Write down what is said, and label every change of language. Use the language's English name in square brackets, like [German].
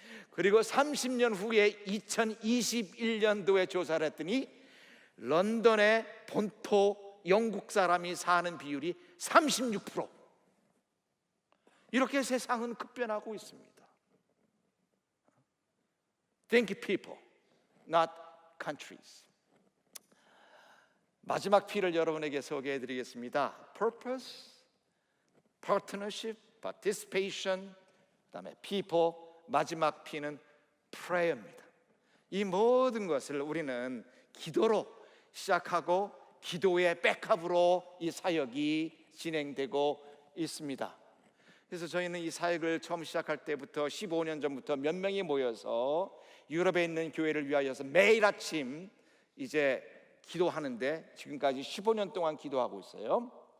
[Korean] 그리고 30년 후에 2021년도에 조사를 했더니 런던의 본토 영국 사람이 사는 비율이 36%. 이렇게 세상은 급변하고 있습니다. [English] Think people, not countries. [Korean] 마지막 P를 여러분에게 소개해 드리겠습니다. Purpose, partnership, participation, 그다음에 people, 마지막 P는 prayer입니다. 이 모든 것을 우리는 기도로 시작하고 기도의 백합으로 이 사역이 진행되고 있습니다. 그래서 저희는 이 사역을 처음 시작할 때부터 15년 전부터 몇 명이 모여서 유럽에 있는 교회를 위하여서 매일 아침 이제 기도하는데, 지금까지 15년 동안 기도하고 있어요.